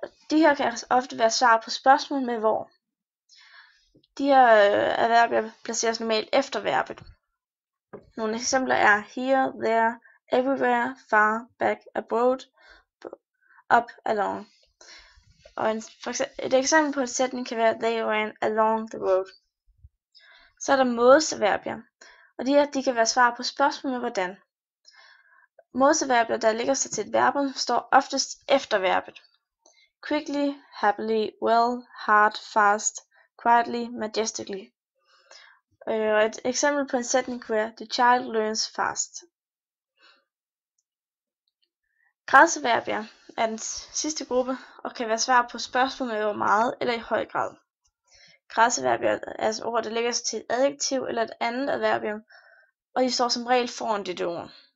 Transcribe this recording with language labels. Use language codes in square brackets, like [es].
[da] De her kan ofte være svar på spørgsmål med hvor. De her adverbier placeres normalt efter verbet. Nogle eksempler er [en] here, there, everywhere, far, back, abroad, up, along. [da] Og et eksempel på en sætning kan være [en] they ran along the road. [da] Så er der mådesadverbier, og de kan være svar på spørgsmål med hvordan. Mådesadverbier, der lægger sig til et verbum, står oftest efter verbet. [en] Quickly, happily, well, hard, fast, quietly, majestically. [da] Og et eksempel på en sætning kunne være [en] the child learns fast. [da] Gradsadverbier er den sidste gruppe og kan være svar på spørgsmål med hvor meget eller i høj grad. Gradsadverbier er altså ord, der lægger sig til et adjektiv eller et andet adverbium, og de står som regel foran dette ord.